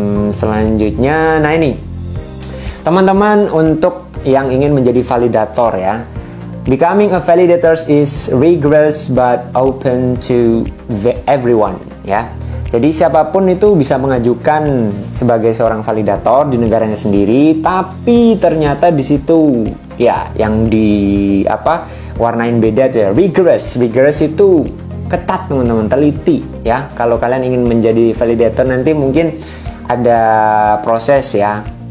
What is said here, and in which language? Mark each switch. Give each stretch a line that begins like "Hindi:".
Indonesian: Selanjutnya, nah ini teman-teman untuk yang ingin menjadi validator ya.
English: Becoming a validator is rigorous but open to everyone
Indonesian: ya. Jadi siapapun itu bisa mengajukan sebagai seorang validator di negaranya sendiri, tapi ternyata di situ ya yang warnain beda tuh ya. Rigorous itu ketat teman-teman, teliti ya. Kalau kalian ingin menjadi validator nanti mungkin ada proses ya.